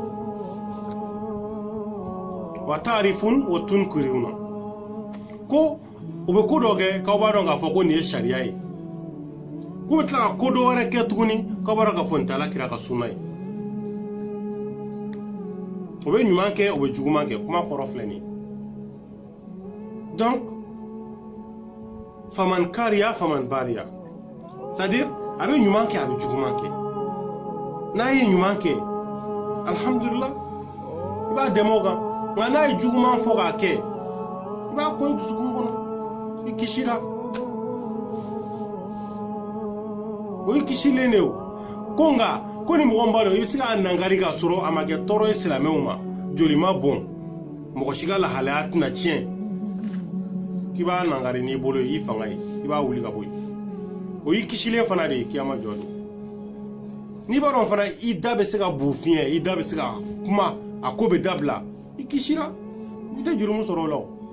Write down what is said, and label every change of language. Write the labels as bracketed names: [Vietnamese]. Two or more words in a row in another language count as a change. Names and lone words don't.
[Arabic] وتعرفون وتنكرون [Bambara] ko u bɛ ko dɔ kɛ k'aw b'a dɔn k'a fɔ ko nin ye sariya ye k'u bɛ tila ka ko dɔ wɛrɛ kɛ tuguni k'aw b'a dɔn k'a fɔ nin tɛ alakira ka sunna ye o bɛ ɲuman kɛ o bɛ juguman kɛ kuma kɔrɔ filɛ nin ye donc faman kariya faman bariya [French] c'est-à-dire [Bambara] a bɛ ɲuman kɛ a bɛ juguman kɛ n'a ye ɲuman kɛ alhamdulillah i b'a dɛmɛ o kan nka n'a ye juguman fɔ k'a kɛ i b'a kɔ i dusukun kɔnɔ i kisira o i kisilen de o ko nka ko ni mɔgɔ min b'a dɔn i bɛ se k'a nankari k'a sɔrɔ a ma kɛ tɔɔrɔ ye silamɛw ma joli ma bɔn mɔgɔ si ka lahalaya tɛna tiɲɛ k'i b'a nankari n'i bolo ye i fanga ye i b'a wuli ka bɔ yen o y'i kisilen fana de ye kiyama jɔ don n'i b'a dɔn fana i da bɛ se ka bu fiɲɛ i da bɛ se ka kuma a ko bɛ dabila i kisira i tɛ jurumu sɔrɔ o la o